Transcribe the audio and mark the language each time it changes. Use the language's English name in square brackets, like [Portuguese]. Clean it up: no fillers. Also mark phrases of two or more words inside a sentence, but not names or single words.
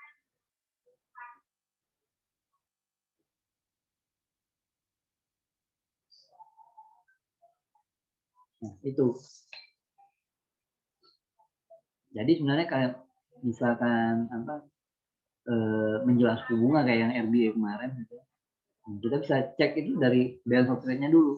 [Indonesian] Nah, itu. Jadi sebenarnya kayak misalkan apa menjelang suku bunga kayak yang RBA kemarin gitu. Kita bisa cek itu dari [English] balance of trade- [Indonesian] nya dulu.